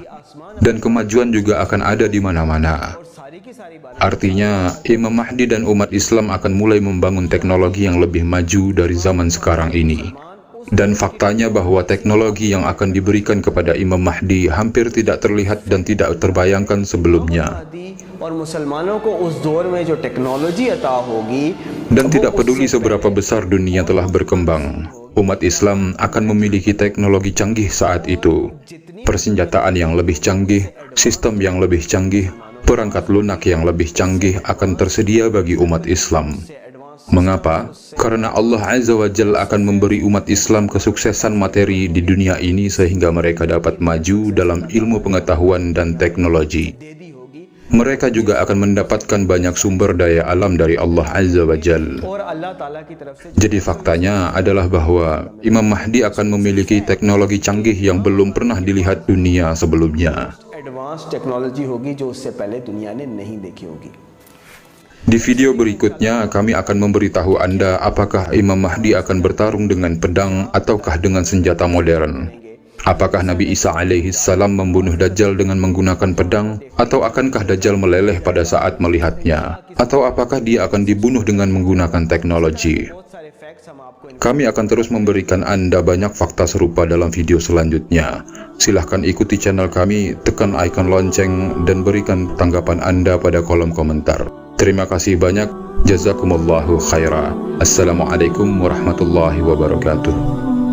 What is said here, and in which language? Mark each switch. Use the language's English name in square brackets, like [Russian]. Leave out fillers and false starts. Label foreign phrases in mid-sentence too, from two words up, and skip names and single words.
[Indonesian] Dan kemajuan juga akan ada di mana-mana. Artinya, Imam Mahdi dan umat Islam akan mulai membangun teknologi yang lebih maju dari zaman sekarang ini. Dan faktanya bahwa teknologi yang akan diberikan kepada Imam Mahdi hampir tidak terlihat dan tidak terbayangkan sebelumnya. [Hindi] और मुसलमानों को उस दौर में जो टेक्नोलॉजी अता होगी [Indonesian] Dan tidak peduli seberapa besar dunia telah berkembang, umat Islam akan memiliki teknologi canggih saat itu. Persenjataan yang lebih canggih, sistem yang lebih canggih, perangkat lunak yang lebih canggih akan tersedia bagi umat Islam. Mengapa? Karena Allah [Arabic] عز وجل [Indonesian] akan memberi umat Islam kesuksesan materi di dunia ini sehingga mereka dapat maju dalam ilmu pengetahuan dan teknologi. Mereka juga akan mendapatkan banyak sumber daya alam dari Allah [Arabic] عز وجل. [Hindi] और अल्लाह ताला की तरफ से [Indonesian] Jadi faktanya adalah bahwa Imam Mahdi akan memiliki teknologi canggih yang belum pernah dilihat dunia sebelumnya. [English] advance technology [Hindi] होगी जो उससे पहले दुनिया ने नहीं देखी होगी। [Indonesian] Di video berikutnya, kami akan memberitahu Anda apakah Imam Mahdi akan bertarung dengan pedang ataukah dengan senjata modern. Apakah Nabi Isa [Arabic] عليه السلام [Indonesian] membunuh Dajjal dengan menggunakan pedang, atau akankah Dajjal meleleh pada saat melihatnya, atau apakah dia akan dibunuh dengan menggunakan teknologi. Kami akan terus memberikan Anda banyak fakta serupa dalam video selanjutnya. Silahkan ikuti channel kami, tekan icon lonceng, dan berikan tanggapan Anda pada kolom komentar. Terima kasih banyak. [Arabic] جزاكم الله خيرا. السلام عليكم ورحمة الله وبركاته.